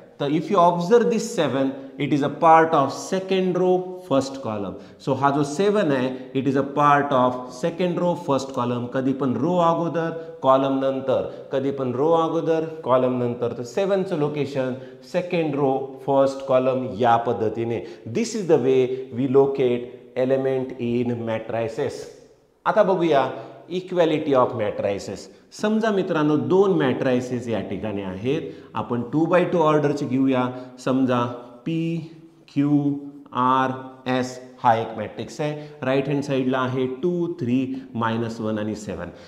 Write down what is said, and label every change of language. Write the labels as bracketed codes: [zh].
[en] तर if you observe this 7 it is a part of second row first column. So [mr] हा जो 7 आहे [en] It is a part of second row first column. [mr] कधी पण row अगोदर column नंतर, कधी पण रो अगोदर कॉलम नंतर. तर 7चं location second row first column या पद्धतीने. [en] This is the way we locate element in matrices. [mr] आता बघूया इक्वॅलिटी ऑफ मॅट्रायसेस. समजा मित्रांनो दोन मॅट्रायसेस या ठिकाणी आहेत. आपण 2x2 ऑर्डरचे घेऊया. समजा P Q R S हा एक मॅट्रिक्स आहे. राईट हँड साईडला आहे 2 3 -1 आणि 7.